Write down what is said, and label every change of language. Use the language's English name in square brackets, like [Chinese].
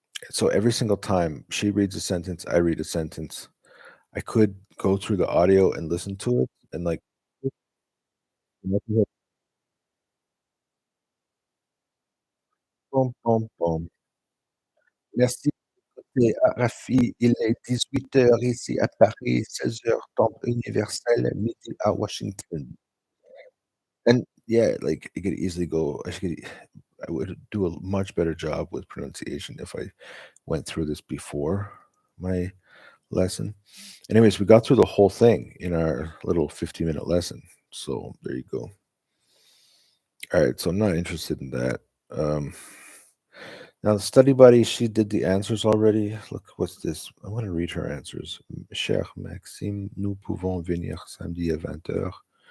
[English] So every single time she reads a sentence, I read a sentence. I could go through the audio and listen to it and like boom, boom, boom. [French] Merci. Et Rafi, il est 18 heures ici à Paris, 16 heures temps universel, midi à Washington. [English] And yeah, like it could easily go. I would do a much better job with pronunciation if I went through this before my lesson. Anyways, we got through the whole thing in our little 50-minute lesson. So there you go. All right, so I'm not interested in that. Um, Now, the study buddy, she did the answers already. Look, what's this? I want to read her answers. [French] Cher Maxime, nous pouvons venir samedi à 20 heures.